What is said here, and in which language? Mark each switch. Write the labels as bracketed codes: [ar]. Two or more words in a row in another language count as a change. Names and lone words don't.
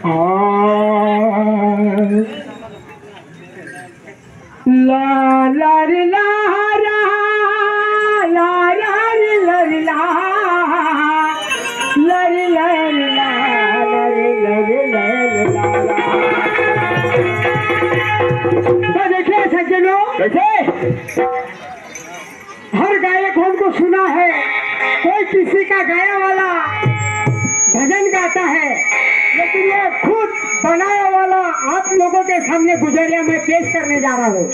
[hi] ला ला रे ला ला ला ला रे ला रे ला ला रे ला रे ला ला रे ला रे ला रे ला ला। तो देखिए सज्जनों, कैसे हर गायक हमको सुना है, कोई किसी का गाया वाला भजन गाता है, लेकिन ये खुद बनाया वाला आप लोगों के सामने गुजरिया में पेश करने जा रहा हूँ।